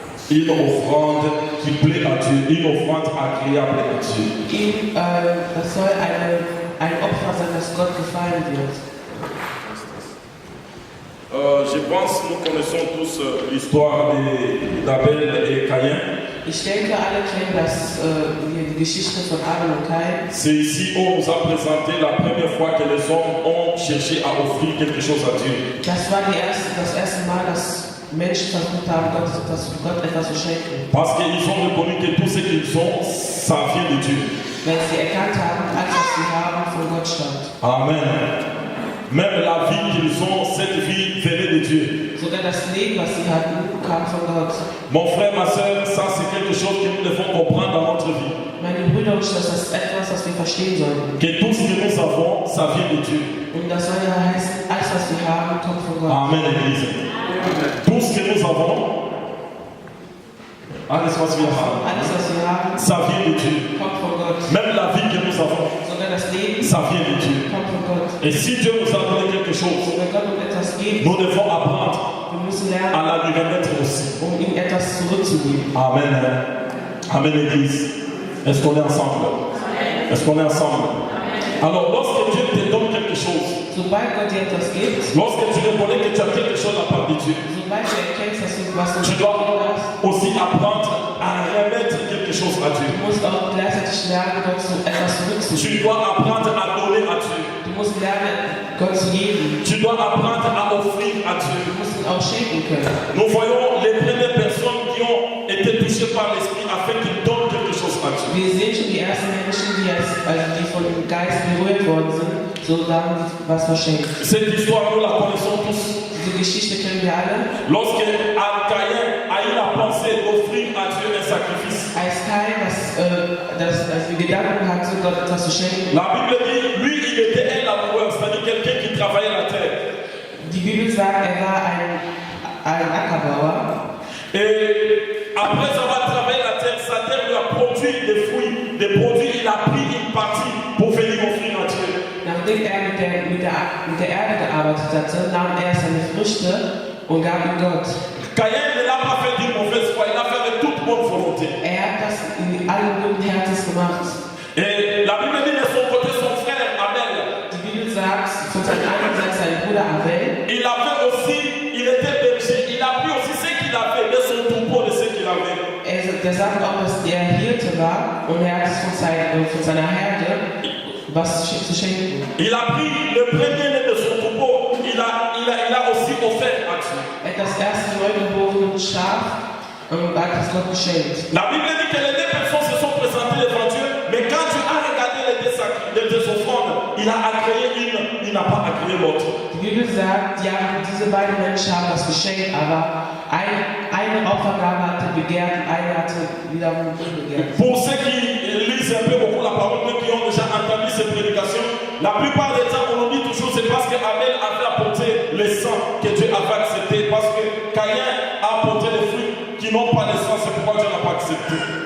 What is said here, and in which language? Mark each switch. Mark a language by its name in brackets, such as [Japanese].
[French] Une offrande qui plaît à Dieu, une offrande agréable à Dieu. [German] Das soll ein Opfer sein, das Gott gefallen wird. [French] Je pense que nous connaissons tous l'histoire d'Abel et Caïn. [German] Ich denke, alle kennen die Geschichte von Abel und Kain. [French] C'est ici où on nous a présenté la première fois que les hommes ont cherché à offrir quelque chose à Dieu. [German] Das war das erste Mal, dass Menschen versucht haben, Gott etwas zu schenken. [French] Parce qu'ils ont reconnu que tout ce qu'ils ont, ça vient de Dieu. [German] Weil sie erkannt haben, alles was sie haben, von Gott stammt. [French] Amen. Même la vie qu'ils ont, cette vie venait de Dieu. [German] Sogar das Leben, was sie hatten, kam von Gott. [French] Mon frère, ma soeur, ça c'est quelque chose que nous devons comprendre dans notre vie. [German] Meine Brüder und Schwestern, das ist etwas, was wir verstehen sollten. [French] Que tout ce que nous avons, ça vient de Dieu. [German] Und das soll ja heißen, alles was wir haben, kommt von Gott. [French] Amen, Église. Tout ce que nous avons, [German] alles was wir haben, [French] ça vient de Dieu. [German] Kommt von Gott. [French] Même la vie que nous avons, [German] Sogar das Leben, [French] ça vient de Dieu. [German] kommt von Gott. [French] Et si Dieu nous a donné quelque chose, [German] Wenn Gott uns etwas gibt, [French] nous devons apprendre [German] wir müssen [French] à [German] lernen, [French] la lui remettre aussi. [German] ihm etwas zurückzugeben. [French] Amen. Amen, Église. Est-ce qu'on est ensemble? Est-ce qu'on est ensemble? Alors, lorsque Dieu te donne quelque chose, [German] Sobald Gott dir etwas gibt, [French] lorsque tu reconnais que tu as quelque chose à part de Dieu, [German] sobald du erkennst, dass du was [French] tu [German] du [French] dois [German] hast, [French] aussi apprendre à remettre quelque chose à Dieu. [German] du musst auch gleichzeitig lernen, Gott etwas zurückzugeben. [French] Tu dois apprendre à donner à Dieu. [German] Du musst lernen, Gott zu geben. [French] Tu dois apprendre à offrir à Dieu. [German] Du musst ihn auch schenken können. [French] Nous voyons les premières personnes qui ont été touchées par l'Esprit afin qu'ils donnent quelque chose à Dieu. [German] Wir sehen schon die ersten Menschen, die von dem Geist berührt worden sind, so haben sie was verschenkt. [French] Cette histoire, nous la connaissons tous. [German] Diese Geschichte kennen wir alle. [French] Lorsque Caïn a eu la pensée d'offrir à Dieu un sacrifice, [German] Als Kain als wir Gedanken hatte, Gott etwas zu schenken, [French] la Bible dit, lui, il était un laboureur, c'est-à-dire quelqu'un qui travaillait la terre. [German] die Bibel sagt, er war ein Ackerbauer. [French] Et après avoir travaillé la terre, sa terre lui a produit des fruits, des produits, il a pris une partie pour venir offrir à Dieu. [German] Nachdem er mit der Erde gearbeitet hatte, nahm er seine Früchte und gab ihm Gott. [French] Caïn ne l'a pas fait d'une mauvaise foi, il l'a fait avec toute bonne volonté. [German] hat das in allen guten Herzens gemacht. [French] Et la Bible dit de son côté son frère Abel. [German] Die Bibel sagt, von seinem einen Seite sein Bruder Abel, [French] Il avait aussi, il était berger, il a pris aussi ce qu'il avait de son troupeau, de ce qu'il avait. [German] der sagt auch, dass der Hirte war und er hat es von seiner Herde was zu schenken. [French] Il a pris le premier-né de son troupeau, il a aussi offert à Dieu. [German] Er hat das erste neugeborene Schaf und hat es Gott geschenkt. [French] La Bible dit que les deux personnes se sont présentées devant Dieu, mais quand Dieu a regardé les deux offrandes, il a agréé une, il n'a pas agréé l'autre. [German] Die Bibel sagt, ja, diese beiden Menschen haben das geschenkt, aber eine Opfergabe hatte begehrt und eine hatte wiederum unbegehrt. [French] Pour ceux qui lisent un peu beaucoup la parole, ceux qui ont déjà entendu cette prédication, la plupart des temps, on nous dit toujours c'est parce que Abel avait apporté le sang que Dieu avait accepté, parce que Caïn a apporté les fruits qui n'ont pas de sang, c'est pourquoi Dieu n'a pas accepté.